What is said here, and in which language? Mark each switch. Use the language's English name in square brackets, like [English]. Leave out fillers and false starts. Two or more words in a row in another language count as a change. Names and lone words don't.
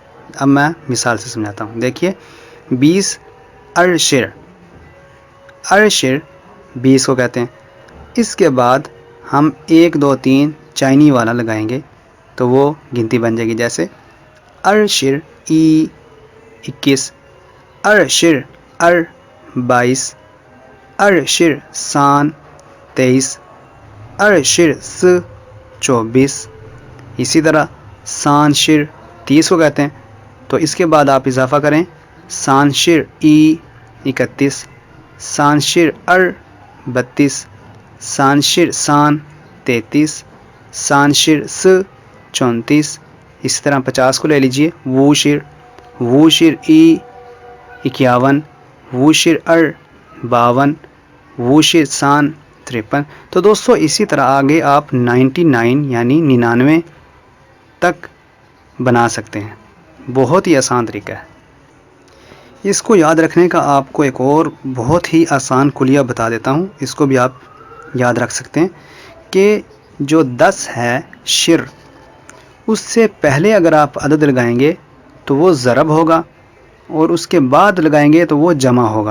[Urdu] اب میں مثال سے سمجھاتا ہوں، دیکھیے 20 ارشر، ارشر 20 کو کہتے ہیں۔ اس کے بعد ہم 1 2 3 چائنی والا لگائیں گے تو وہ گنتی بن جائے گی، جیسے [Chinese] 二十一 [Urdu] 21، [Chinese] 二十二 [Urdu] 22، [Chinese] 二十三 [Urdu] 23، [Chinese] 二十四 [Urdu] 24۔ اسی طرح [Chinese] 三十 [Urdu] 30 کو کہتے ہیں، تو اس کے بعد آپ اضافہ کریں [Chinese] 三十一 [Urdu] 31، [Chinese] 三十二 [Urdu] 32، [Chinese] 三十三 [Urdu] 33، [Chinese] 三十四 [Urdu] 34۔ اسی طرح 50 کو لے لیجئے، [Chinese] 五十一 51、五十二 52、五十三 53. [Urdu] تو دوستو اسی طرح آگے آپ 99 یعنی 99 تک بنا سکتے ہیں، بہت ہی آسان طریقہ ہے۔ اس کو یاد رکھنے کا آپ کو ایک اور بہت ہی آسان کلیہ بتا دیتا ہوں، اس کو بھی آپ یاد رکھ سکتے ہیں کہ جو 10 ہے شر، اس سے پہلے اگر آپ عدد لگائیں گے تو وہ ضرب ہوگا، اور اس کے بعد لگائیں گے تو وہ جمع ہوگا۔